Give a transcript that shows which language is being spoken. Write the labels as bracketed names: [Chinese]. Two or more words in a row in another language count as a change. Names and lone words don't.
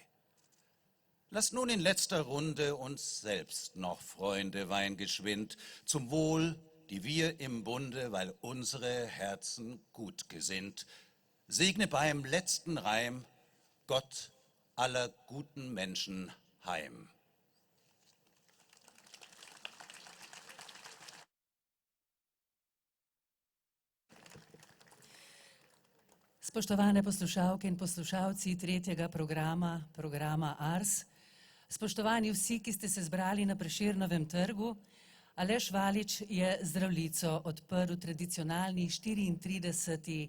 [German] Lasst nun in letzter Runde uns selbst noch Freunde weihen geschwind, zum Wohl, die wir im Bunde, weil unsere Herzen gut gesinnt. Segne beim letzten Reim Gott aller guten Menschen heim. [Slovenian] Spoštovane poslušalke in poslušalci tretjega programa Ars, spoštovani vsi, ki ste se zbrali na Prešernovem trgu, Aleš Valič je Zdravljico odprl tradicionalni 34.